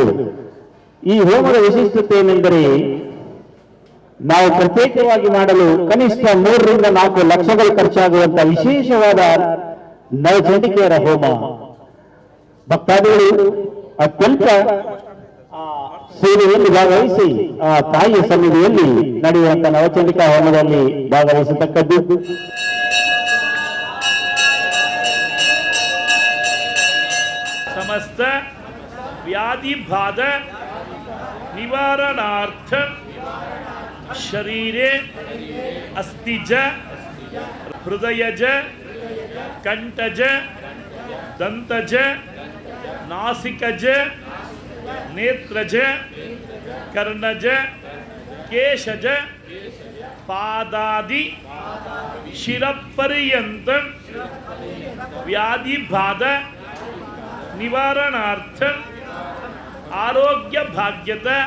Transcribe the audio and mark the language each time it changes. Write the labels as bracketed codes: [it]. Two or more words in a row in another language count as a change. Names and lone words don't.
[kn] ಈ ಹೋಮದ ವಿಶಿಷ್ಟತೆ ಏನೆಂದರೆ, ನಾವು ಪ್ರತ್ಯೇಕವಾಗಿ ಮಾಡಲು ಕನಿಷ್ಠ 3 ರಿಂದ 4 ಲಕ್ಷಗಳು ಖರ್ಚಾಗುವಂತಹ ವಿಶೇಷವಾದ ನವಚಂಡಿಕೆಯರ ಹೋಮ. ಭಕ್ತಾದಿಗಳು ಅತ್ಯಂತ ಸೇವೆಯಲ್ಲಿ ಭಾಗವಹಿಸಿ ಆ ತಾಯಿಯ ಸನ್ನಿಧಿಯಲ್ಲಿ ನಡೆಯುವಂತಹ ನವಚಂಡಿಕಾ ಹೋಮದಲ್ಲಿ ಭಾಗವಹಿಸತಕ್ಕದ್ದು. [sa] समस्त व्याधि बाध निवारणार्थ शरीरे अस्थिज हृदयज कंठज दंतज नासिकज नेत्रज कर्णज केशज पादादि शिरपर्यंत व्याधि बाध निवारणार्थ आरोग्य भाग्यत